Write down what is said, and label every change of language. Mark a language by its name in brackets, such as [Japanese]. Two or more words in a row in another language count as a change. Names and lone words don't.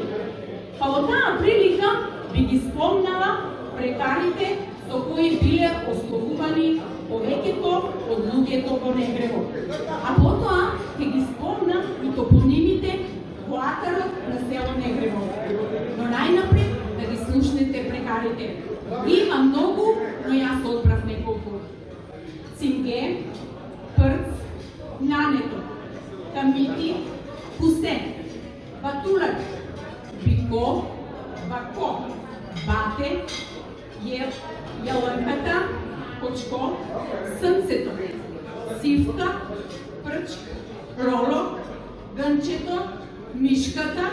[Macedonian] Па во таа прилика би ги спомнала прекарите со кои биле ословувани повеќето од луѓето во Негрево. А потоа ќе ги спомнам и топонимите во атарот на село Негрево. Но најнапред да ги слушнете прекарите. Има многу, но јас одбрав неколку. Цинге, Прц, Нането, Камити, Кусен, Батулак, Бико, Бако, Бате, Јаланката, Кочко, Срцето, Сивка, Прчк, Ролок, Гънчето, Мишката,